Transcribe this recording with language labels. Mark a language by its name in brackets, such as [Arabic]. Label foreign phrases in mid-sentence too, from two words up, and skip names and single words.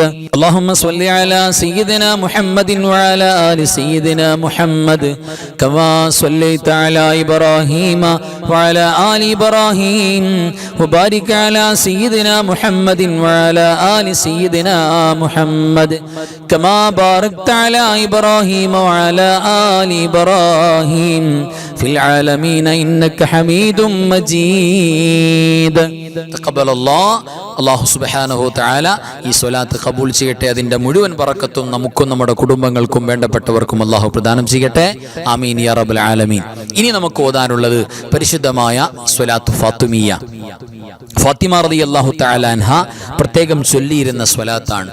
[Arabic] اللهم صل على سيدنا محمد وعلى آل سيدنا محمد كما صليت على إبراهيم وعلى آل إبراهيم وبارك على سيدنا محمد وعلى آل سيدنا محمد كما باركت على إبراهيم وعلى آل إبراهيم في العالمين إنك حميد مجيد. تقبل الله. الله سبحانه تعالى [Malayalam] ഈ സ്വലാത്ത് ഖബൂൽ ചെയ്യട്ടെ. അതിൻ്റെ മുഴുവൻ ബറക്കത്തും നമുക്കും നമ്മുടെ കുടുംബങ്ങൾക്കും വേണ്ടപ്പെട്ടവർക്കും അല്ലാഹു പ്രദാനം ചെയ്യട്ടെ. [Arabic] آمين يا رب العالمين. [Malayalam] ഇനി നമുക്ക് ഓതാനുള്ളത് പരിശുദ്ധമായ സ്വലാത്ത് ഫാത്തിമിയ. ഫാത്തിമ [Arabic] رضي الله تعالى عنها [Malayalam] പ്രത്യേകം ചൊല്ലിയിരുന്ന സ്വലാത്താണ്.